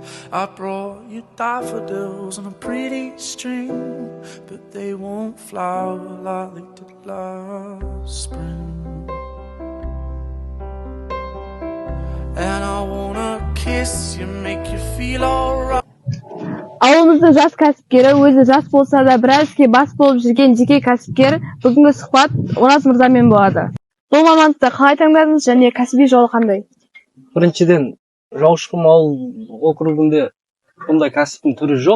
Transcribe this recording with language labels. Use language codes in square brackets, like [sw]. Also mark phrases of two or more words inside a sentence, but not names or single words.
[en] I brought you daffodils on a pretty string, but they won't flower like they did last spring. And I wanna kiss you, make you feel alright. [kk] Ауылымыздың жас кәсіпкері, өзі жас болса да біраз іске бас болып жүрген жеке кәсіпкер, бүгінгі сұхбат Ораз мырзамен болады. Бұл мамандықты қалай таңдадыңыз және кәсіби жолы қандай? Біріншіден, Жаушықұм ауыл округінде бұндай кәсіптің түрі жоқ.